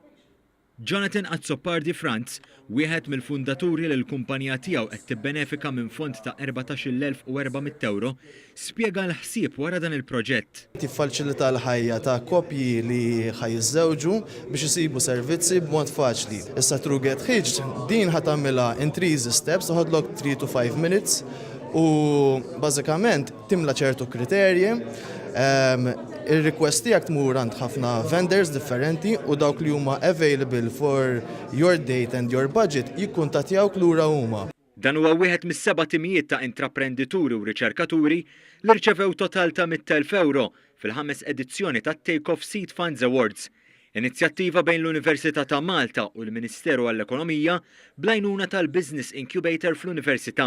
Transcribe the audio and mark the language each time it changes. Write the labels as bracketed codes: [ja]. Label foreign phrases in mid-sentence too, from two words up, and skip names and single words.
[mt] Jonathan Azzopardi Franz, wieħed mill-fundaturi li l-kumpanija tiegħu qed tibbenefika minn fond ta' 14,400 euro, spjega l-ħsieb wara dan il-proġett. Tiffaċilita l-ħajja ta' koppji li ħajżewġu biex isibu servizzi b'mod faċli. Issa through GetHitched din ħatamilha [en] in 3 steps [mt] toħodlok [en] 3 to 5 minutes [mt] u bażikament timla ċertu kriterji. Il-request tiegħek tmur għand ħafna vendors differenti u dawk li huma [en] available for your date and your budget [mt] jikkuntattjawk lura huma. Dan huwa wieħed mis-7 timijiet ta' intraprendituri u riċerkaturi li rċevew total ta' 100,000 euro fil-5 edizzjoni ta' Take-Off Seed Funds Awards, inizjattiva bejn l-Università ta' Malta u l-Ministeru għall-Ekonomija bl-għajnuna tal-Business Incubator fl-Università.